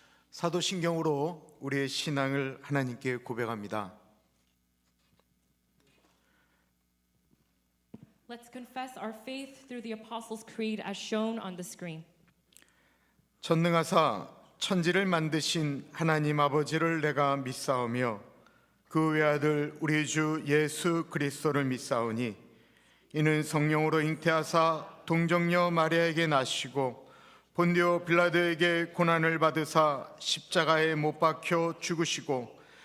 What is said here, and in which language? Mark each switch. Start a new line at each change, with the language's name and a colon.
Korean: 사도신경으로 우리의 신앙을 하나님께 고백합니다.
English: Let's confess our faith through the Apostles' Creed as shown on the screen.
Korean: 전능하사 천지를 만드신 하나님 아버지를 내가 믿사오며 그 외아들 우리 주 예수 그리스도를 믿사오니 이는 성령으로 잉태하사 동정녀 마리아에게 나시고 본디오 빌라도에게 고난을 받으사 십자가에 못 박혀 죽으시고